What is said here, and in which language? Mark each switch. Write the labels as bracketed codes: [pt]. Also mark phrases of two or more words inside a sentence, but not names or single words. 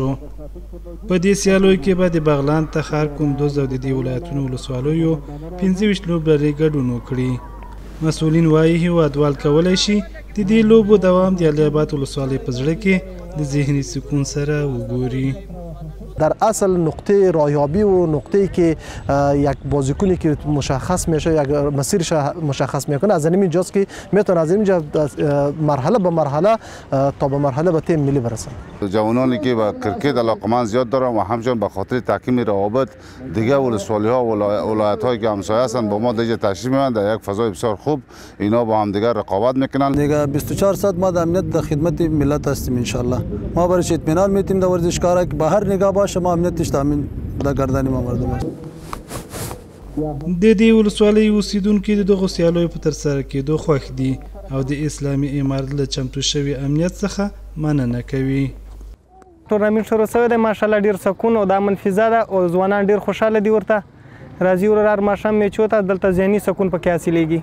[ps] په دې سیالیو کې به د بغلان، تخار، کندوز او د دې ولایتونو ولسوالیو 25 لوبډلې ګډون وکړي. مسؤلین وایي هیوادوال کولی شي د دې لوبو دوام د الیاباد ولسوالۍ په زړه کې د ذهني سکون سره وګوري. [fa] در اصل نقطه رایابی و نقطه‌ای که یک بازیکنی که مشخص میشه، یک مسیرش مشخص میکنه، از این جاست که میتونه از اینجا مرحله به مرحله تا به مرحله به تیم ملی برسه. جوانانی که به کرکت علاقمند زیاد دارن و همچنین به خاطر تحکیم روابط دیگه ولسوالی‌ها و ولایت‌هایی که همسایه هستند با ما دیگه تشریف میبرند در یک فضای بسیار خوب اینا با هم دیگه رقابت میکنن. دیگه 24 ساعت ما در امنیت در خدمت ملت هستیم [ar] ان شاء الله. [fa] ما برای اطمینان میتیم در ورزشکارا که به هر نگاه باشه ما امنیتش تامین در گردن ما مردم است. [ps] د دې ولسوالۍ اوسیدونکي د دغو سیالیو په ترسره کېدو خوښ دي او د اسلامي امارت له چمتو شوي امنیت څخه مننه کوي. ټورنمنټ شروع شوی دی، ماشاءالله ډېر سکون او د امن فضا ده او ځوانان ډېر خوشحاله دي. ورته راځي ورور هر ماښام میچو ته، دلته ذهني سکون پکې حاصلېږي.